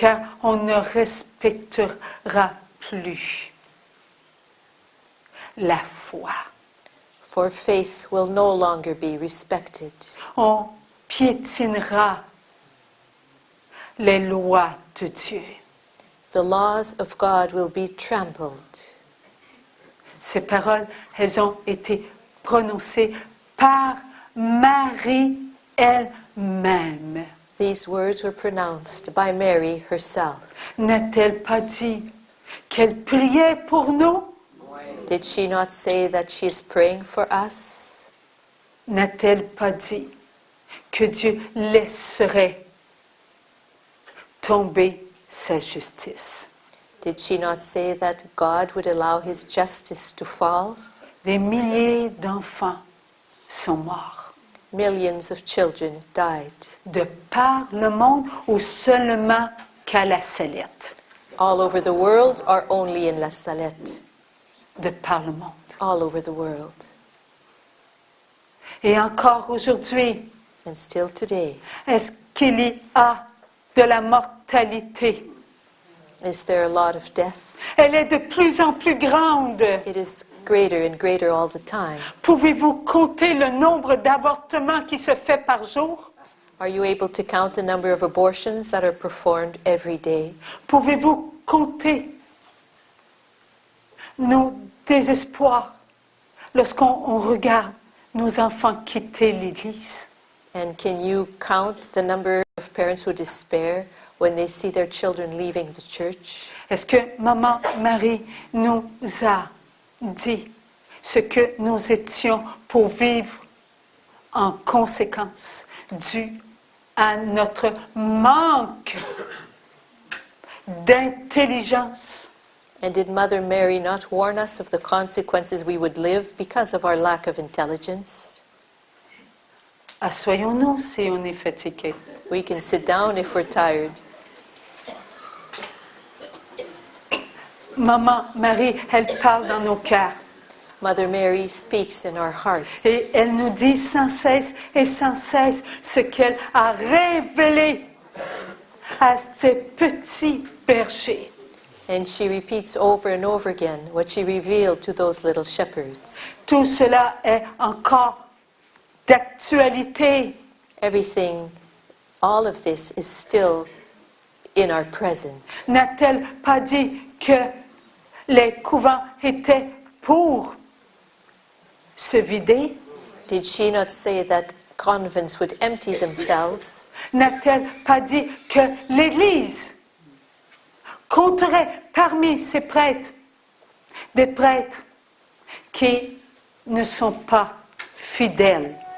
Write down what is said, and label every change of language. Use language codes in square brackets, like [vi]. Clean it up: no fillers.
[fr] Car on ne respectera plus la foi. [en] For faith will no longer be respected. [fr] On piétinera les lois de Dieu. [en] The laws of God will be trampled. [fr] Ces paroles, elles ont été prononcées par Marie elle-même. [en] These words were pronounced by Mary herself. [fr] N'a-t-elle pas dit qu'elle priait pour nous? [en] Did she not say that she is praying for us? [fr] N'a-t-elle pas dit que Dieu laisserait tomber sa justice? [en] Did she not say that God would allow his justice to fall? [fr] Des milliers d'enfants sont morts. [en] Millions of children died. [fr] De par le monde ou seulement qu'à la Salette? [en] All over the world or only in La Salette? [fr] De par le monde. [en] All over the world. [fr] Et encore aujourd'hui, [en] And still today, [fr] est-ce qu'il y a de la mortalité? [en] is there a lot of death? [fr] Elle est de plus en plus grande. [en] It is greater and greater all the time. [fr] Pouvez-vous compter le nombre d'avortements qui se fait par jour? [en] Are you able to count the number of abortions that are performed every day? [fr] Pouvez-vous compter nos désespoirs lorsqu'on regarde nos enfants quitter l'Église? [en] And can you count the number of parents who despair when they see their children leaving the church? [fr] Est-ce que Maman Marie nous a dit ce que nous étions pour vivre en conséquence dû à notre manque d'intelligence? [en] And did Mother Mary not warn us of the consequences we would live because of our lack of intelligence? [fr] Assoyons-nous si on est fatigué. [en] We can sit down if we're tired. [fr] Maman Marie, elle parle dans nos cœurs. [en] Mother Mary speaks in our hearts. [fr] Et elle nous dit sans cesse et sans cesse ce qu'elle a révélé à ces petits bergers. [en] And she repeats over and over again what she revealed to those little shepherds. [fr] Tout cela est encore d'actualité. [en] Everything, all of this is still in our present. [fr] N'a-t-elle pas dit que les couvents étaient pour se vider? [en] Did she not say that convents would empty themselves? [fr] N'a-t-elle pas dit que l'Église compterait parmi ses prêtres des prêtres qui ne sont pas fidèles